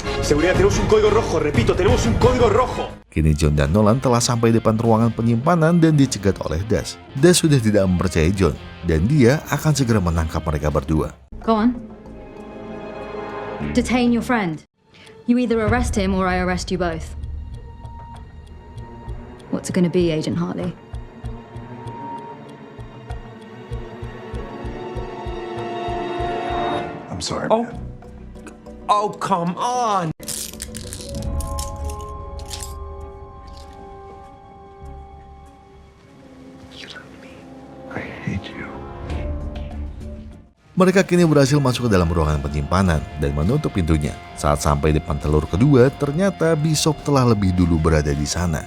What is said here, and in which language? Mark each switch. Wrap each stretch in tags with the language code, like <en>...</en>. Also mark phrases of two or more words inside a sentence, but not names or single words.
<es>Seguridad, tenemos un código rojo. Repito, tenemos un código rojo.</es> <id>Kini John dan Nolan telah sampai depan ruangan penyimpanan dan dicegat oleh Das. Das sudah tidak mempercayai John, dan dia akan segera menangkap mereka berdua.</id> <en>Go on. Detain your friend. You either arrest him or I arrest you both. What's it gonna be, Agent Hartley? I'm sorry, Oh. man. Oh, come on. I hate you.</en> <id>Mereka kini berhasil masuk ke dalam ruangan penyimpanan dan menutup pintunya. Saat sampai depan telur kedua, ternyata Bishop telah lebih dulu berada di sana.</id>